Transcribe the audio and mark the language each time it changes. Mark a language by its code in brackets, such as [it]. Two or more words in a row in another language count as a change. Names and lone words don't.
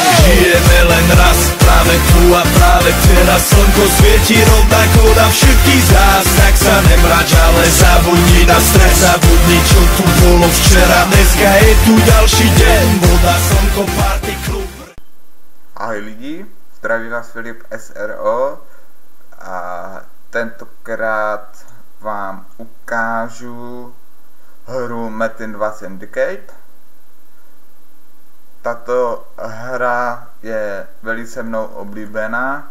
[sk] žijeme len raz, práve tu a práve teraz. Slnko svieti rovnako na všetkých z nás, tak sa nemrač, ale zabudni na stres. Zabudni, čo tu bolo včera, dneska je tu ďalší deň. Voda, slnko, party, klub. [cs] Ahoj lidi, zdraví vás Filip SRO a tentokrát vám ukážu hru Metin 2 Syndicate. Tato hra je velice mnou oblíbená.